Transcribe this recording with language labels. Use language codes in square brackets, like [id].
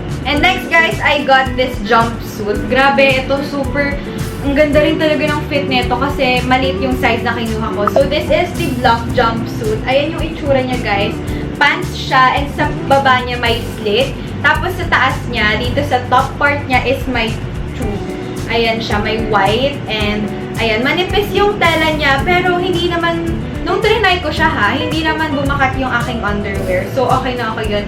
[en] And next, guys, I got this jumpsuit. [tl] Grabe, ito super... Ang ganda rin talaga ng fit nito kasi maliit yung size na kinuha ko. [en] So, this is the block jumpsuit. [tl] Ayan yung itsura niya, guys. Pants siya and sa baba niya may slit. Tapos sa taas niya, dito sa top part niya is may tube. Ayan siya, may white and ayan, manipis yung tela niya pero hindi naman, nung trinay ko siya ha, hindi naman bumakat yung aking underwear. So, okay na ako yun.